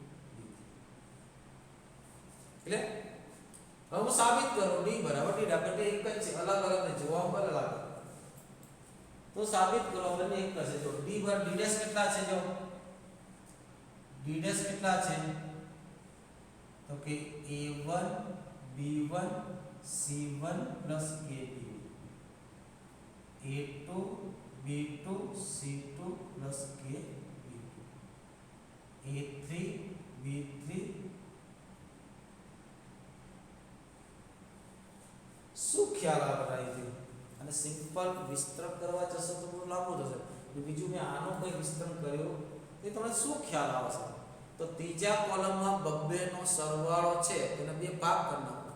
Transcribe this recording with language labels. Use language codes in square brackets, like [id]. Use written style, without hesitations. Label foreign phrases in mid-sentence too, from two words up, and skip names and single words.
[gu] એટલે હવે હું સાબિત કરું d બરાબર d. આપણે એક જ છે, અલગ અલગ ને જોવામાં અલગ. તો સાબિત કરો બંને એક જ છે. જો d બરાબર d' કેટલા છે? જો d' કેટલા છે? તો કે a1 b1 c1 kb, a2 b2 c2 kb, a3 b3. શું ખ્યાલ આવે છે? અને સિમ્પલ વિસ્તરણ કરવા જશો તો બહુ લાંબુ થશે. બીજું મેં આનો કોઈ વિસ્તરણ કર્યો એ તમને શું ખ્યાલ આવશે? તો ત્રીજા કોલમમાં બબ્બે નો સરવાળો છે તેને બે ભાગ કરી નાખો.